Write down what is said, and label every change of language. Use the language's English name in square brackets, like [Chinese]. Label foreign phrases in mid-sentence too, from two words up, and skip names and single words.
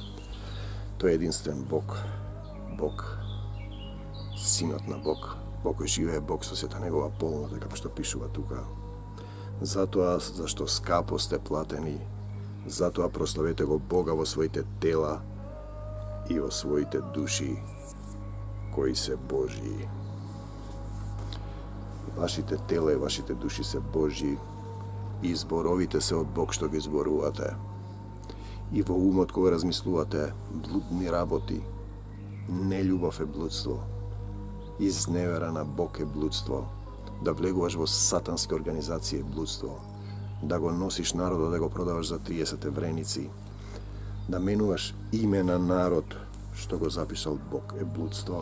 [Macedonian] Тој е единствен Бог, Синот на Бог, Бог кој живее, Бог со сета негова полнота, како што пишува тука. Затоа, зашто скапо сте платени, затоа прославете го Бога во своите тела и освојте души кои се Божји. Вашите тела и вашите души се Божји и зборовите се од Бог што ги зборувате. И во умот кога размислувате блудни работи, нељубов е блудство, изневера на Бог е блудство, да влегуваш во сатански организации е блудство, да го носиш народот, да го продаваш за 30 евреници, да менуваш име на народ што го запишал Бог е блудство.